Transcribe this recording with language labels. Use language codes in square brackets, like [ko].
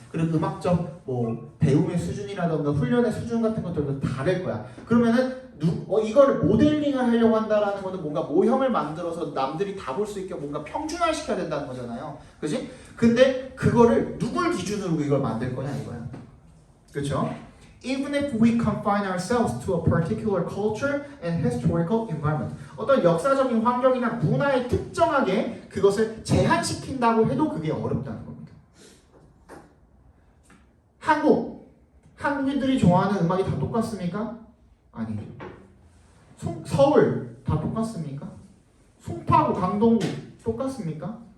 [ko] 그리고 음악적 뭐 배움의 수준이라던가 훈련의 수준 같은 것들도 다를 거야. 그러면은 이거를 모델링을 하려고 한다라는 거는 뭔가 모형을 만들어서 남들이 다 볼 수 있게 뭔가 평준화 시켜야 된다는 거잖아요. 그치? 근데 그거를 누굴 기준으로 이걸 만들 거냐 이거야. 그렇죠? [en] Even if we confine ourselves to a particular culture and historical environment. [ko] 어떤 역사적인 환경이나 문화에 특정하게 그것을 제한시킨다고 해도 그게 어렵다는 겁니다. 한국인들이 좋아하는 음악이 다 똑같습니까? 아니죠. 서울 다 똑같습니까? 송파구, 강동구 똑같습니까?